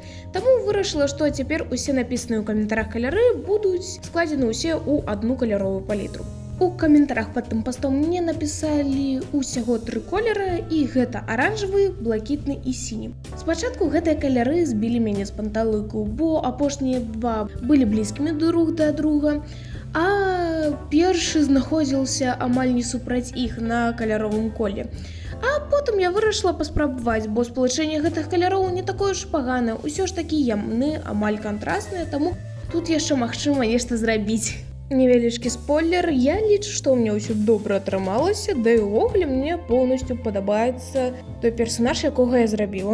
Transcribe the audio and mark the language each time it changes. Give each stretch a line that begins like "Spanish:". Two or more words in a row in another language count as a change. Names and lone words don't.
Belarusian: Таму вырашыла, што цяпер усе напісаныя ў каментарах каляры будуць складзены ўсе ў адну каляровую палітру. У каментарах пад тым пастом мне напісалі ўсяго 3 колеры, і гэта аранжавы, блакітны і сіні. Спачатку гэтыя каляры збілі мяне з панталыку, бо апошнія два былі блізкімі друг да друга, а першы знаходзіўся амаль не супраць іх на каляровым коле. А потым я вырашыла паспрабаваць, бо спалучэнне гэтых каляроў не такое ж паганае, усё ж такі яны амаль кантрасныя, таму тут яшчэ магчыма нешта зрабіць. Невялічкі спойлер, я лічу, што ў мяне ўсё добра атрымалася, да і ўвогуле мне поўнасцю падабаецца той персанаж, якога я зрабіла.